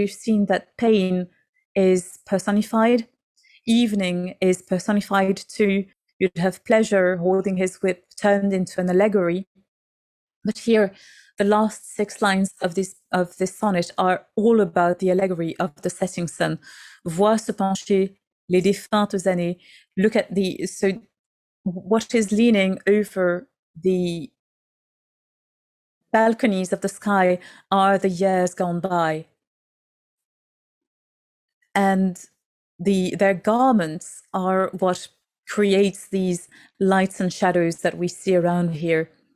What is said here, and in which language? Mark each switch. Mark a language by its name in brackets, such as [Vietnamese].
[English] We've seen that pain is personified, evening is personified too. You'd have pleasure holding his whip turned into an allegory. But here, the last 6 lines of this sonnet are all about the allegory of the setting sun. [French] Vois se pencher les défuntes années. [English] Look at so what is leaning over the balconies of the sky are the years gone by. And their garments are what creates these lights and shadows that we see around here.